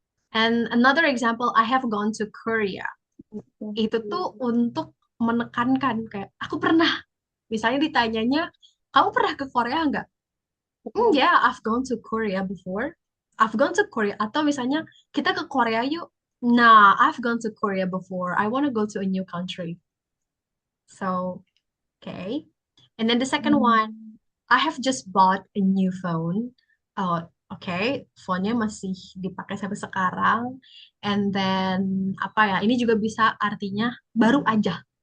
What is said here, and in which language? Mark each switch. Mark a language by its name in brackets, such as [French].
[English] And another example, I have gone to Korea. [Indonesian] Itu tuh untuk menekankan kayak aku pernah. Misalnya ditanyanya, kamu pernah ke Korea nggak? [English] Yeah, I've gone to Korea before. I've gone to Korea. [Indonesian] Atau misalnya kita ke Korea yuk. Nah, [English] I've gone to Korea before. I want to go to a new country. So, okay. And then the second one, Hmm. I have just bought a new phone. Oh, okay. [Indonesian] Phone-nya masih dipakai sampai sekarang. [English] And then, [Indonesian] apa ya, ini juga bisa artinya baru aja.